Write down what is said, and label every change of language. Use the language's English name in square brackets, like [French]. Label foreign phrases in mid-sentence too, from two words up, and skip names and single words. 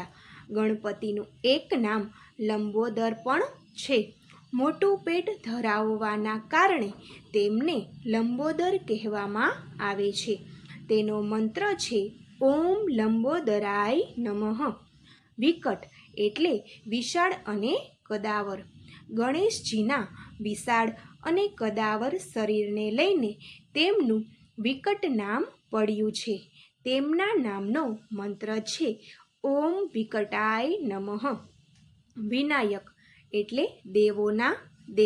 [Gujarati] ગણપતિનું એક નામ લંબોદર પણ છે। મોટું પેટ ધરાવવાના કારણે તેમને લંબોદર કહેવામાં આવે છે। તેનો મંત્ર છે [Sanskrit] ओम लंबोदराय नमः। [Gujarati] વિકટ એટલે વિશાળ અને કદાવર। ગણેશજીના વિશાળ અને કદાવર શરીરને લઈને તેમનું વિકટ નામ પડ્યું છે। તેમના નામનો મંત્ર છે [Sanskrit] ઓમ વિકટાય નમઃ। [Gujarati] વિનાયક એટલે દેવોના દેવ।